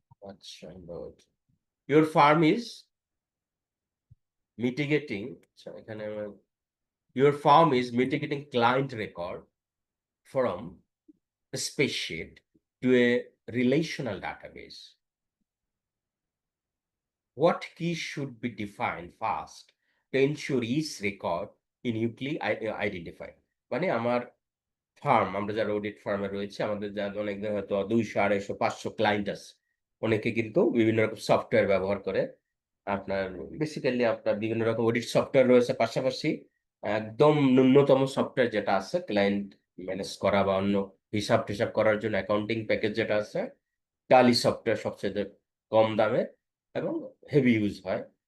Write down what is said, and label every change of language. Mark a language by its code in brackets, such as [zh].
[en] আচ্ছা, your firm is mitigating, আচ্ছা এখানে your firm is mitigating client record from spreadsheet to a relational database. What key should be defined first to ensure each record uniquely identified? [bn] মানে আমার farm, আমরা যারা audit ফার্মে রয়েছে, আমাদের যারা অনেকদের হয়তো 200, 250, 500 ক্লায়েন্ট আছে, অনেকে কিন্তু বিভিন্ন রকম সফটওয়্যার ব্যবহার করে। আপনার বেসিক্যালি আপনার বিভিন্ন রকম অডিট সফটওয়্যার রয়েছে, পাশাপাশি একদম ন্যূনতম সফটওয়্যার যেটা আছে ক্লায়েন্ট ম্যানেজ করা বা অন্য হিসাব টিসাব করার জন্য অ্যাকাউন্টিং প্যাকেজ যেটা আছে, টালি সফটওয়্যার সবচেয়ে কম দামে এবং হেভি ইউজ হয়।